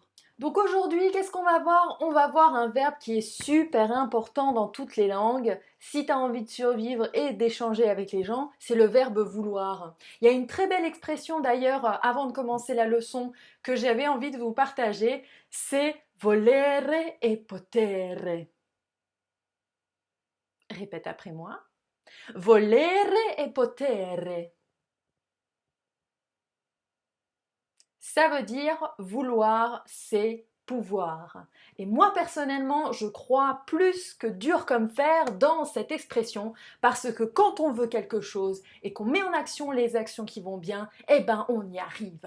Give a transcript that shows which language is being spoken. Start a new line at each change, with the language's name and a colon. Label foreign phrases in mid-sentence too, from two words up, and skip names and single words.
French: Donc aujourd'hui, qu'est-ce qu'on va voir? On va voir un verbe qui est super important dans toutes les langues. Si tu as envie de survivre et d'échanger avec les gens, c'est le verbe vouloir. Il y a une très belle expression d'ailleurs avant de commencer la leçon que j'avais envie de vous partager, c'est
Italian: volere e potere.
French: Répète après moi.
Italian: Volere e potere.
French: Ça veut dire vouloir, c'est pouvoir. Et moi personnellement, je crois plus que dur comme fer dans cette expression parce que quand on veut quelque chose et qu'on met en action les actions qui vont bien, eh ben on y arrive.